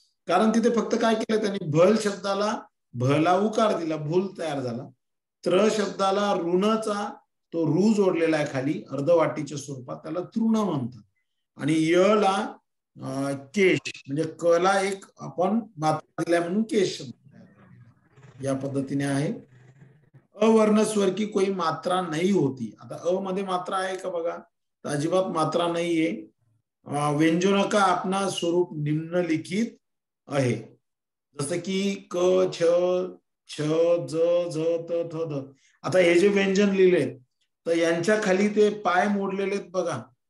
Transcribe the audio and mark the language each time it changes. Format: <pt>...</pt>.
<mr>कारण तिथे फक्त काय केलं त्यांनी, भल शब्दाला भला उकार दिला, भूल तयार झाला. त्र शब्दाला ऋणचा तो रू जोडलेला आहे खाली अर्धवाटीच्या स्वरूपात, त्याला तृण म्हणतात. आणि य ला केश म्हणजे क ला एक आपण मात्रा दिल्या म्हणून केश शब्द या पद्धतीने आहे.</mr> <hi>अवर्ण स्वर की कोई मात्रा नहीं होती.</hi> <mr>आता अ मध्ये मात्रा आहे का बघा, तर अजिबात मात्रा नाहीये.</mr> <hi>व्यंजन का अपना स्वरूप निम्नलिखित</hi> <mr>आहे, जसं की</mr> <hi>क छ छ ज झ त थ ध.</hi> <mr>आता हे जे व्यंजन लिहिले तर यांच्या खाली ते पाय मोडलेले आहेत बघा.</mr>